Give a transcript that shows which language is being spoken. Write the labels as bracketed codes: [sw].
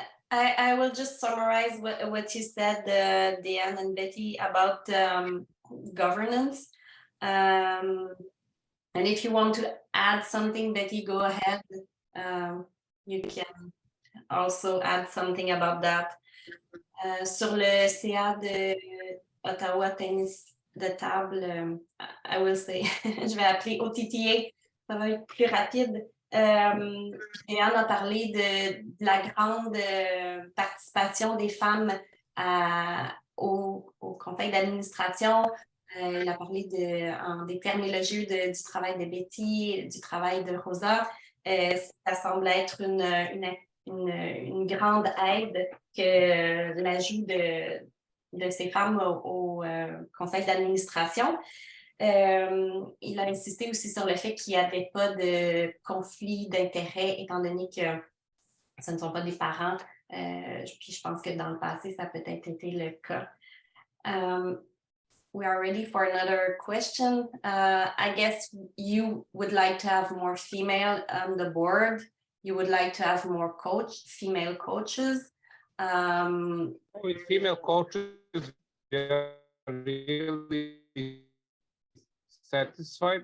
[en] I will just summarize what you said, Diane and Betty, about governance. And if you want to add something, Betty, go ahead. You can also add something about that. [fr] Sur le CA de Ottawa Tennis de table, [en] I will say, [fr] je vais appeler OTTA, ça va être plus rapide. Diane a parlé de la grande participation des femmes au conseil d'administration. Elle a parlé des terminologies du travail de Betty, du travail de Rosa. Ça semble être une grande aide que l'ajout de ces femmes au conseil d'administration. Il a insisté aussi sur le fait qu'il n'y avait pas de conflit d'intérêts, étant donné que ce ne sont pas des parents. Puis je pense que dans le passé, ça a peut-être été le cas. [en] We are ready for another question. I guess you would like to have more female on the board. You would like to have more female coaches. With female coaches, we are really satisfied.